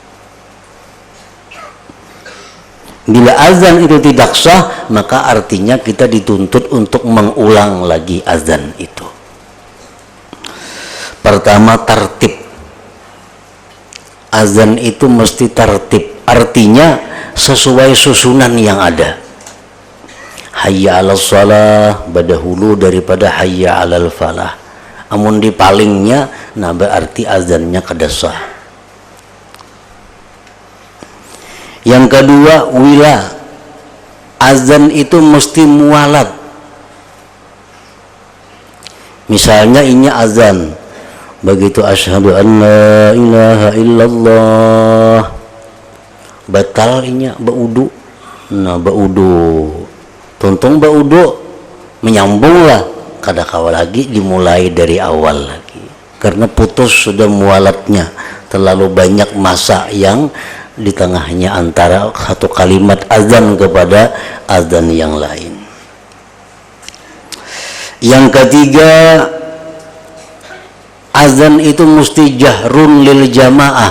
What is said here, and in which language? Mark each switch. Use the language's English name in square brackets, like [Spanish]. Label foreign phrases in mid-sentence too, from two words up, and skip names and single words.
[Indonesian] Bila azan itu tidak sah, maka artinya kita dituntut untuk mengulang lagi azan itu. Pertama, tertib. Azan itu mesti tertib, artinya sesuai susunan yang ada. [Arabic] حي على الصلاة [Banjar] badahulu daripada [Arabic] حي على الفلاح. [Banjar] Amun dipalingnya, nah berarti azannya kada sah. [Indonesian] Yang kedua, wila. Azan itu mesti mualat. [Banjar] Misalnya ini azan, begitu [Arabic] أشهد أن لا إله إلا الله, [Banjar] batal inya baudu. Nah, baudu tuntung baudu menyambunglah, kada kawa lagi dimulai dari awal lagi, karena putus sudah mualatnya. [Indonesian] Terlalu banyak masa yang di tengahnya antara satu kalimat azan kepada azan yang lain. Yang ketiga, azan itu mesti [Arabic] جهر للجماعة.